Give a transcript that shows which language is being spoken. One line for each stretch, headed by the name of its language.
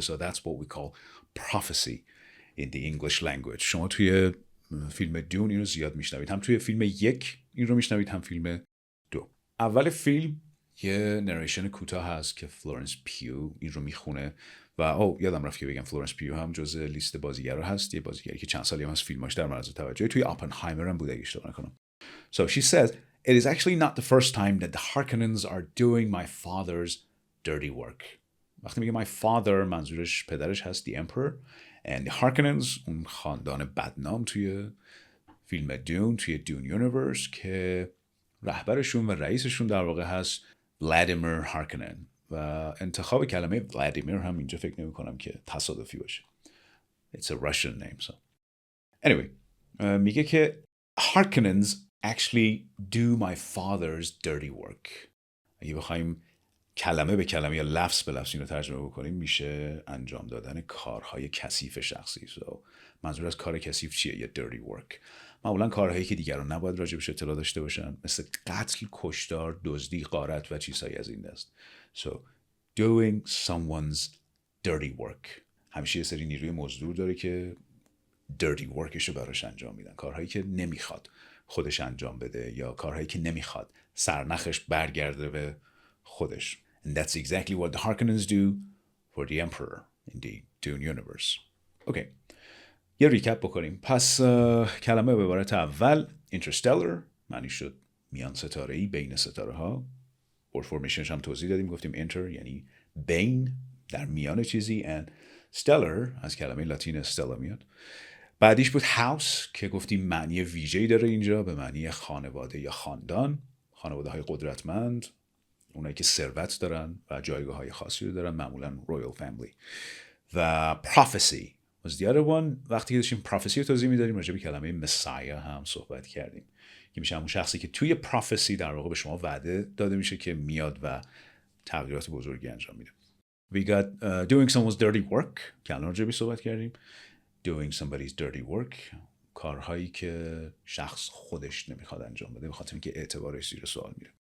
English: So that's what we call prophecy in the English language.
Persian: شما توی فیلم دون این رو زیاد میشنوید، هم توی فیلم 1 این رو میشنوید هم فیلم 2. اول فیلم یه نریشن کوتاه هست که فلورنس پیو این رو میخونه و یادم رفت که بگم فلورنس پیو هم جزء لیست بازیگرا هست، یه بازیگری که چند سالی هم از فیلماش در معرض توجه، توی آپنهایمر هم بوده اگه اشتباه نکنم.
English: So she says it is actually not the first time that the Harkonnens are doing my father's dirty work.
Persian: وقتی میگه
English: my father
Persian: منظورش پدرش هست
English: the emperor and the Harkonnens
Persian: اون خاندان بدنام توی فیلم دون، توی دون یونیورس که رهبرشون و رئیسشون در واقع هست ولادیمیر هارکنن و انتخاب کلمه ولادیمیر هم اینجا فکر نمی کنم که تصادفی باشه.
English: It's a Russian name. So anyway
Persian: میگه که
English: Harkonnens actually do my father's dirty work.
Persian: اگه بخوایم کلمه به کلمه یا لفظ به لفظ این رو ترجمه بکنیم میشه انجام دادن کارهای کثیف شخصی.
English: So
Persian: منظور از کار کثیف چیه؟ یه dirty work. معمولا کارهایی که دیگران نباید راجبش اطلاع داشته باشن، مثل قتل، کشتار، دزدی، غارت و چیزهایی از این دست.
English: So doing someone's dirty work.
Persian: همیشه یه سری نیروی مزدور داره که dirty workش رو براش انجام میدن، کارهایی که نمیخواد خودش انجام بده یا کارهایی که نمیخواد سرنخش برگرده به خودش.
English: And that's exactly what the Harkonnens do for the Emperor in the Dune universe. Okay.
Persian: یه ریکپ بکنیم. پس کلمه به عبارت اول interstellar معنی شد میان ستاره‌ای، بین ستاره ها. ورد فرمیشنش هم توضیح دادیم، گفتیم inter یعنی بین، در میان چیزی، and stellar از کلمه لاتین stella میاد. بعدیش بود house که گفتیم معنی ویژه‌ای داره اینجا به معنی خانواده یا خاندان، خانواده های قدرتمند، اونایی که ثروت دارن و جایگاه های خاصی رو دارن، معمولا royal family. و
English: prophecy was the other one.
Persian: وقتی که داشتیم prophecy رو توضیح میدادیم راجع به کلمه مسایا هم صحبت کردیم که میشه همون شخصی که توی prophecy در واقع به شما وعده داده میشه که میاد و تغییرات بزرگی انجام میده.
English: We got doing someone's dirty work
Persian: که الان راجع به صحبت کردیم.
English: Doing somebody's dirty work
Persian: کارهایی که شخص خودش نمیخواد انجام بده به خاطر اینکه اعتبارش زیر سوال میره.